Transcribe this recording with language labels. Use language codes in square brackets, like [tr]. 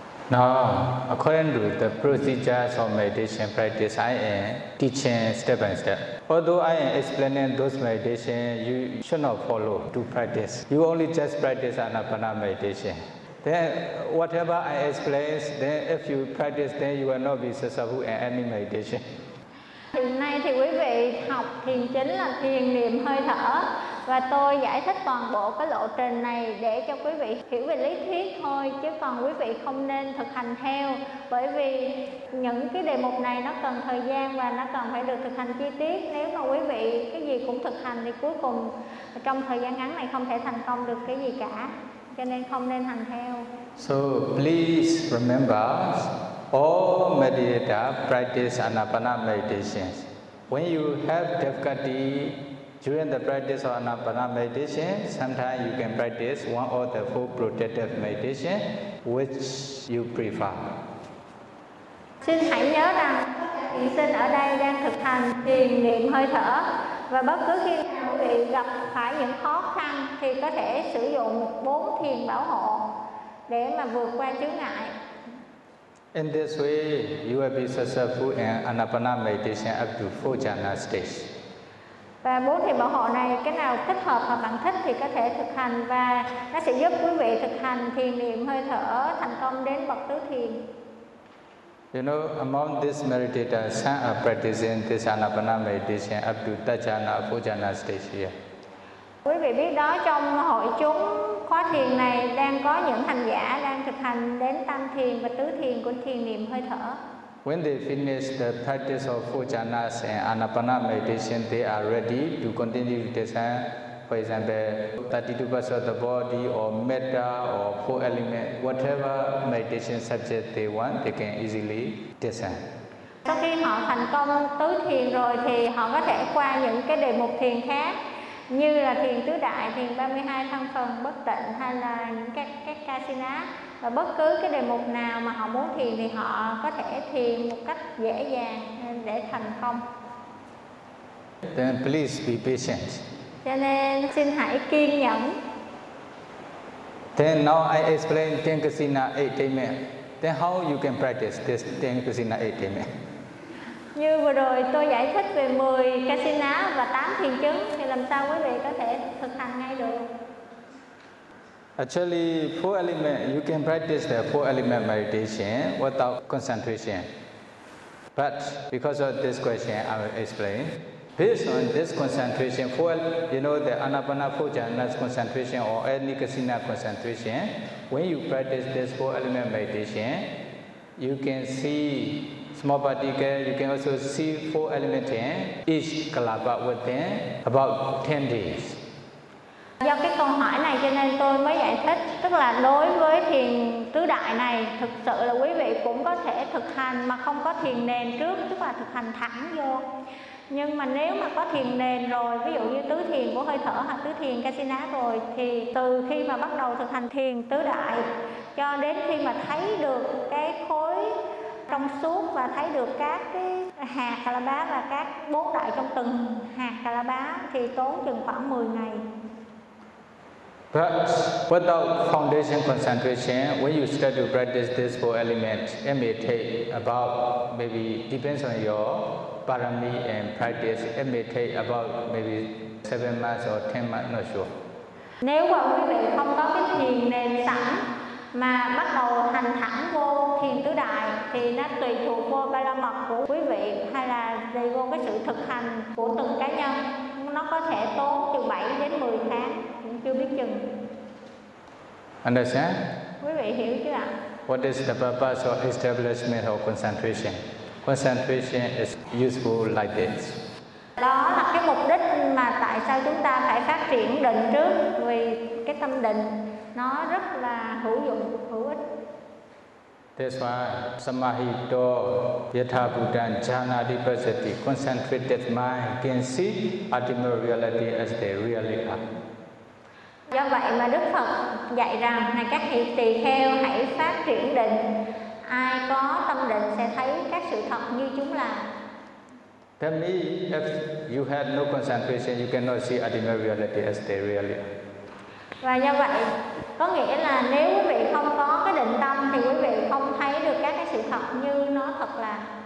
[en] Now, according to the procedures of meditation practice, I am teaching step by step. Although I am explaining those meditation, you should not follow to practice. You only just practice anapana meditation. Then whatever I explain, then if you practice, then you will not be successful in any meditation. [vi] Hiện nay thì quý vị học thiền chính là thiền niệm hơi thở. Và tôi giải thích toàn bộ cái lộ trình này để cho quý vị hiểu về lý thuyết thôi, chứ còn quý vị không nên thực hành theo, bởi vì những cái đề mục này nó cần thời gian và nó cần phải được thực hành chi tiết. Nếu mà quý vị cái gì cũng thực hành thì cuối cùng trong thời gian ngắn này không thể thành công được cái gì cả, cho nên không nên hành theo. [en] So please remember, all meditator practice anapana meditation. When you have difficulty during the practice of anapana meditation, sometimes you can practice one or the four protective meditation, which you prefer. [vi] Xin hãy nhớ rằng vị sinh ở đây đang thực hành thiền niệm hơi thở, và bất cứ khi nào bị gặp phải những khó khăn thì có thể sử dụng bốn thiền bảo hộ để mà vượt qua chướng ngại. [en] In this way, you will be successful in anapana meditation up to four jhana stage. [vi] Và bốn thiền bảo hộ này, cái nào thích hợp và bạn thích thì có thể thực hành, và nó sẽ giúp quý vị thực hành thiền niệm hơi thở thành công đến bậc tứ thiền. [en] You know, among these meditators, some are practicing this anapana meditation up to third jhana, four jhana stage here. [vi] Quý vị biết đó, trong hội chúng khóa thiền này đang có những hành giả đang thực hành đến tam thiền và tứ thiền của thiền niệm hơi thở. [en] When they finish the practice of four jhanas and anapana meditation, they are ready to continue with this. For example, 32 parts of the body or metta or four elements, whatever meditation subject they want, they can easily discern. [vi] Sau khi họ thành công tứ thiền rồi thì họ có thể qua những cái đề mục thiền khác, như là thiền tứ đại, thiền 32 thân phần bất tịnh, hay là những các kasina, và bất cứ cái đề mục nào mà họ muốn thiền thì họ có thể thiền một cách dễ dàng để thành công. [en] Then please be patient. [vi] Cho nên xin hãy kiên nhẫn. [en] Then now I explain ten kasina attainment. Then how you can practice this ten kasina attainment? [vi] Như vừa rồi tôi giải thích về 10 kasina và 8 thiền chứng, thì làm sao quý vị có thể thực hành ngay được? [en] Actually, four element, you can practice the four element meditation without concentration. But because of this question, I will explain. Based on this concentration, four, you know, the anapana four jhanas concentration or any kasina concentration, when you practice this four element meditation, you can see small particle, you can also see four elements in each kalapa within about 10 days. [vi] Do cái câu hỏi này cho nên tôi mới giải thích, tức là đối với thiền tứ đại này, thực sự là quý vị cũng có thể thực hành mà không có thiền nền trước, tức là thực hành thẳng vô. Nhưng mà nếu mà có thiền nền rồi, ví dụ như tứ thiền của hơi thở hoặc tứ thiền kasina rồi, thì từ khi mà bắt đầu thực hành thiền tứ đại cho đến khi mà thấy được cái khối trong suốt và thấy được các cái hạt kalapa và các bốn đại trong từng hạt kalapa thì tốn chừng khoảng 10 ngày. [en] But without foundation concentration, when you start to practice this four elements, it may take about, maybe depends on your parami and practice, it may take about maybe 7 months or 10 months, not sure. [vi] Nếu mà quý vị không có cái thiền nền sẵn mà bắt đầu hành thẳng vô thiền tứ đại thì nó tùy thuộc vô ba la mật của quý vị, hay là tùy vô cái sự thực hành của từng cá nhân, nó có thể tốn từ 7 đến 10 tháng, cũng chưa biết chừng. [en] Understand? [vi] Quý vị hiểu chưa ạ? [en] What is the purpose of establishment of concentration? Concentration is useful like this. [vi] Đó là cái mục đích mà tại sao chúng ta phải phát triển định trước, vì cái tâm định nó rất là hữu dụng, hữu ích. [en] That's why [pi] samahito yatha buddhan janati pasati, [en] concentrated mind can see ultimate reality as they really are. [vi] Do vậy mà Đức Phật dạy rằng, này các vị tỳ kheo hãy phát triển định, ai có tâm định sẽ thấy các sự thật như chúng là. [en] Tell me, if you had no concentration, you cannot see ultimate reality as they really are. [vi] Và do vậy, có nghĩa là nếu quý vị không có cái định tâm thì quý vị không thấy được các cái sự thật như nó thật là.